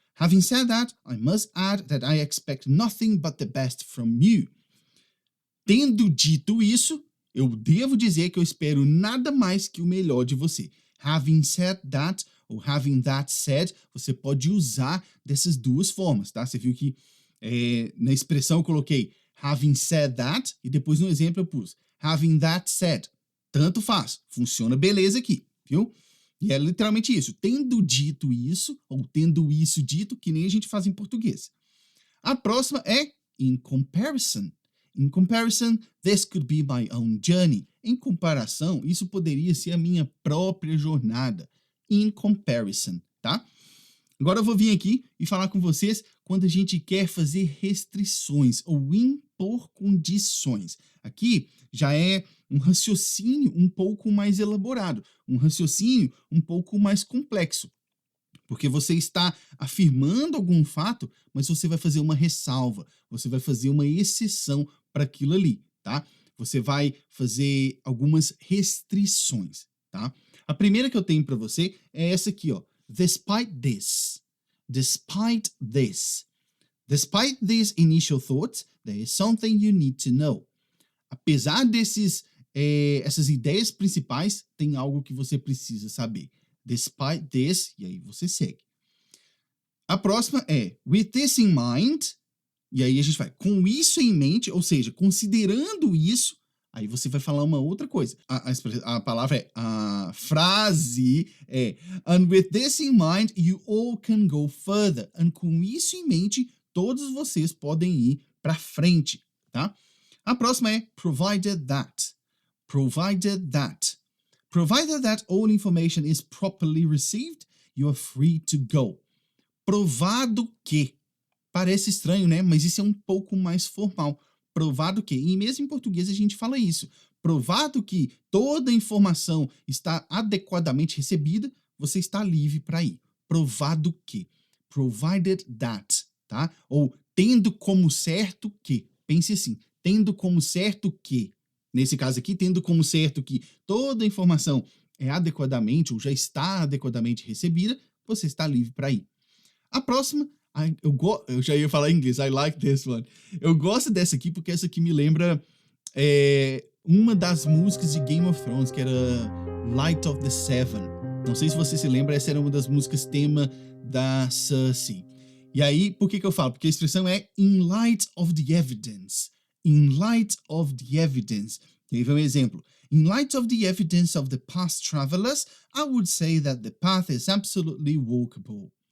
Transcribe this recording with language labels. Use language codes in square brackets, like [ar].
[en] Having said that, I must add that I expect nothing but the best from you. [pt] Tendo dito isso, eu devo dizer que eu espero nada mais que o melhor de você. [en] Having said that, [pt] ou [en] having that said, [pt] você pode usar dessas duas formas, tá? Você viu que na expressão eu coloquei [en] having said that, [pt] e depois no exemplo eu pus [en] having that said. [pt] Tanto faz, funciona beleza aqui, viu? E é literalmente isso, tendo dito isso, ou tendo isso dito, que nem a gente faz em português. A próxima é [en] in comparison. In comparison, this could be my own journey. [pt] Em comparação, isso poderia ser a minha própria jornada. [en] In comparison, [pt] tá? Agora eu vou vir aqui e falar com vocês quando a gente quer fazer restrições ou impor condições. Aqui já é um raciocínio um pouco mais elaborado, um raciocínio um pouco mais complexo. Porque você está afirmando algum fato, mas você vai fazer uma ressalva, você vai fazer uma exceção para aquilo ali, tá? Você vai fazer algumas restrições, tá? A primeira que eu tenho para você é essa aqui, ó. [en] Despite this. Despite this. Despite these initial thoughts, there is something you need to know. [pt] Apesar essas ideias principais, tem algo que você precisa saber. [en] Despite this, [pt] e aí você segue. A próxima é [en] with this in mind, [pt] e aí a gente vai com isso em mente, ou seja, considerando isso, aí você vai falar uma outra coisa. A palavra a frase é [en] and with this in mind, you all can go further. [pt] And com isso em mente, todos vocês podem ir para frente, tá? A próxima é [en] provided that. Provided that. Provided that all information is properly received, you are free to go. [pt] Provado que. Parece estranho, né? Mas isso é um pouco mais formal. Provado que. E mesmo em português a gente fala isso. Provado que toda a informação está adequadamente recebida, você está livre para ir. Provado que. [en] Provided that, [pt] tá? Ou tendo como certo que. Pense assim. Tendo como certo que. Nesse caso aqui, tendo como certo que toda a informação é adequadamente ou já está adequadamente recebida, você está livre para ir. A próxima, eu já ia falar em inglês, [en] I like this one. [pt] Eu gosto dessa aqui porque essa aqui me lembra uma das músicas de Game of Thrones, que era Light of the Seven. Não sei se você se lembra, essa era uma das músicas tema da Cersei. E aí, por que eu falo? Porque a expressão é [en] in light of the evidence. In light of the evidence. [pt] E aí vem um exemplo. [en] In light of the evidence of the past travelers, I would say that the path is absolutely walkable.